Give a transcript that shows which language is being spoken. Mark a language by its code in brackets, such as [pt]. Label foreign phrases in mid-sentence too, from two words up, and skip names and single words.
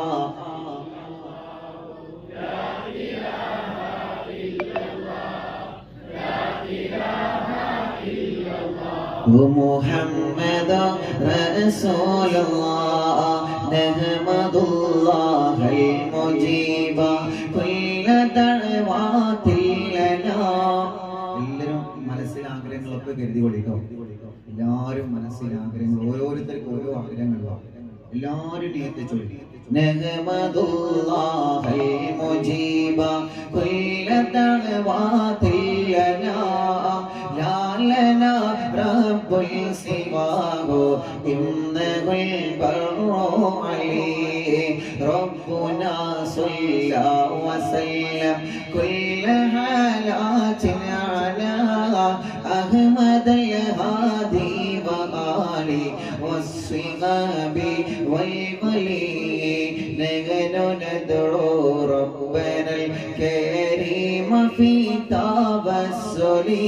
[ar] محمد رسول الله نحمد الله المجيب كل دعوات لنا. [ml] എല്ലാവരും മനസ്സിൽ ആഗ്രഹങ്ങളൊക്കെ കരുതി കൊള്ളിക്കോ. എല്ലാവരും മനസ്സിൽ ആഗ്രഹങ്ങൾ ഓരോരുത്തർക്കും ഓരോ ആഗ്രഹങ്ങളുണ്ടാവും. എല്ലാവരും നിയത്ത് ചൊല്ലി [ar] نحمد الله المجيب كل دعوات لنا لا لنا رب سواه إنه البر عليه ربنا صلى وسلم كل حالات على أحمد الهادي وآله والصحاب والولي نحن ندعو ربنا الكريم في توسل